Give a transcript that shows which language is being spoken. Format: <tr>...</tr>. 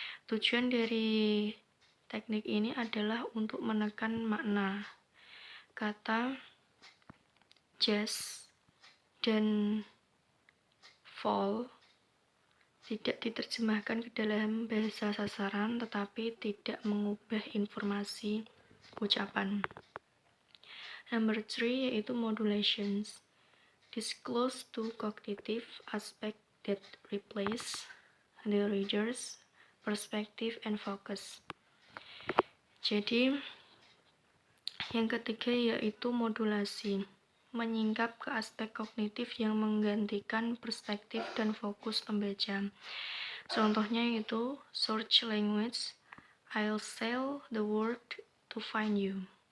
<id>Tujuan dari teknik ini adalah untuk menekan makna kata just dan fall tidak diterjemahkan ke dalam bahasa sasaran tetapi tidak mengubah informasi ucapan.</id> <en>Number 3 yaitu modulations. Disclose to cognitive aspect that replace the reader's perspective and focus.</en> <id>Jadi yang ketiga yaitu modulasi, menyingkap ke aspek kognitif yang menggantikan perspektif dan fokus pembaca. Contohnya yaitu</id> <en>search language, I'll sail the world to find you.</en>